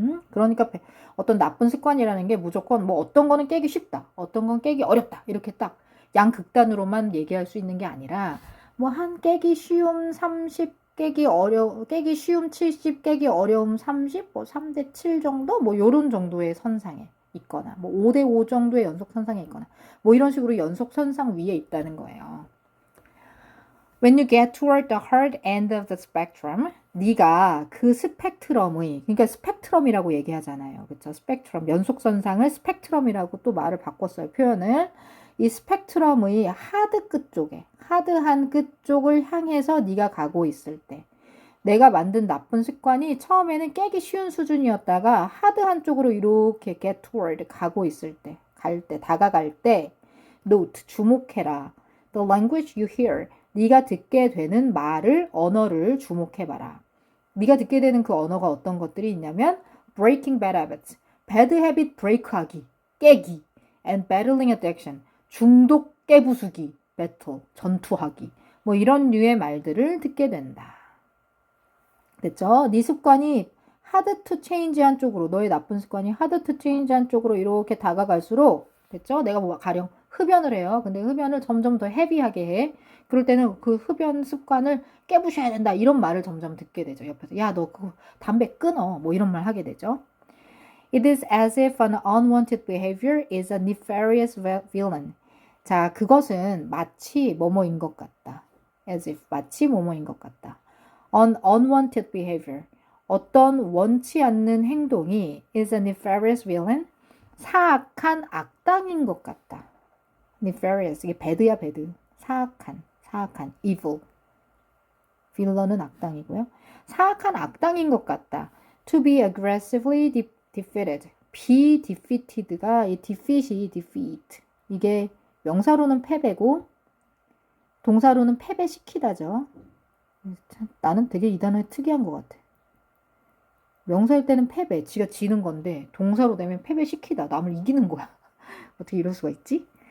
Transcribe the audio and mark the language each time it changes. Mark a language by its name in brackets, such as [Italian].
[Korean] 그러니까 어떤 나쁜 습관이라는 게 무조건 뭐 어떤 거는 깨기 쉽다, 어떤 건 깨기 어렵다 이렇게 딱 양극단으로만 얘기할 수 있는 게 아니라 뭐 한 깨기 쉬움 30, 깨기 쉬움 70, 깨기 어려움 30, 뭐 3대 7 정도 뭐 요런 정도의 선상에 있거나 뭐 5대 5 정도의 연속 선상에 있거나 뭐 이런 식으로 연속 선상 위에 있다는 거예요. [English] When you get toward the hard end of the spectrum, [Korean] 네가 그 스펙트럼의, 그러니까 스펙트럼이라고 얘기하잖아요. 그쵸? 스펙트럼, 연속선상을 스펙트럼이라고 또 말을 바꿨어요. 표현을. 이 스펙트럼의 하드 끝 쪽에, 하드한 끝 쪽을 향해서 네가 가고 있을 때, 내가 만든 나쁜 습관이 처음에는 깨기 쉬운 수준이었다가 하드한 쪽으로 이렇게 [English] get toward [Korean] 가고 있을 때, 다가갈 때, note, 주목해라. [English] The language you hear. [Korean] 네가 듣게 되는 말을, 언어를 주목해봐라. 네가 듣게 되는 그 언어가 어떤 것들이 있냐면 [English] breaking bad habits, [Korean] bad habit break하기, 깨기, [English] and battling addiction, [Korean] 중독 깨부수기, battle, 전투하기, 뭐 이런 류의 말들을 듣게 된다. 됐죠? 네 습관이 [English] hard to change [Korean] 한 쪽으로, 너의 나쁜 습관이 hard to change한 쪽으로 이렇게 다가갈수록, 됐죠? 내가 뭐 가령 흡연을 해요. 근데 흡연을 점점 더 헤비하게 해. 그럴 때는 그 흡연 습관을 깨부셔야 된다. 이런 말을 점점 듣게 되죠. 옆에서. 야, 너 그 담배 끊어. 뭐 이런 말 하게 되죠. [English] It is as if an unwanted behavior is a nefarious villain. [Korean] 자, 그것은 마치 뭐뭐인 것 같다. [English] As if, [Korean] 마치 뭐뭐인 것 같다. [English] An unwanted behavior. [Korean] 어떤 원치 않는 행동이 [English] is a nefarious villain. [Korean] 사악한 악당인 것 같다. nefarious. 이게 배드야, 배드. 사악한, evil. 빌런은 악당이고요. 사악한 악당인 것 같다. [English] To be aggressively defeated. be defeated가 이 defeat이 defeat. [Korean] 이게 명사로는 패배고 동사로는 패배시키다죠. 나는 되게 이 단어에 특이한 것 같아. 명사일 때는 패배, 지가 지는 건데 동사로 되면 패배시키다, 남을 이기는 거야. 어떻게 이럴 수가 있지?